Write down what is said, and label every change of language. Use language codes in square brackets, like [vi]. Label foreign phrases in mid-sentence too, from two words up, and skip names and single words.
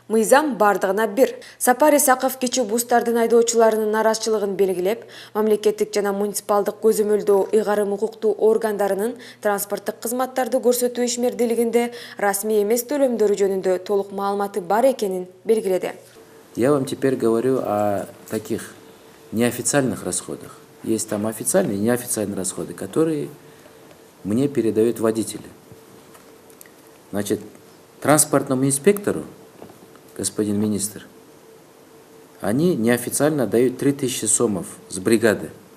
[ky] Мыйзам бардыгына бир. Сапар Исаков кичи бустардын айдоочуларынын нараазычылыгын белгилеп, мамлекеттик жана муниципалдык көзөмөлдөө ыйгарым укуктуу органдарынын транспорттук кызматтарды көрсөтүү ишмердилигинде расмий эмес төлөмдөрү жөнүндө толук маалыматы бар экенин белгиледи. [ru] Я вам теперь говорю о таких неофициальных расходах. Есть там официальные и неофициальные расходы, которые мне передают водители. Значит, транспортному инспектору, господин министр, они неофициально дают 3000 сомов с бригады.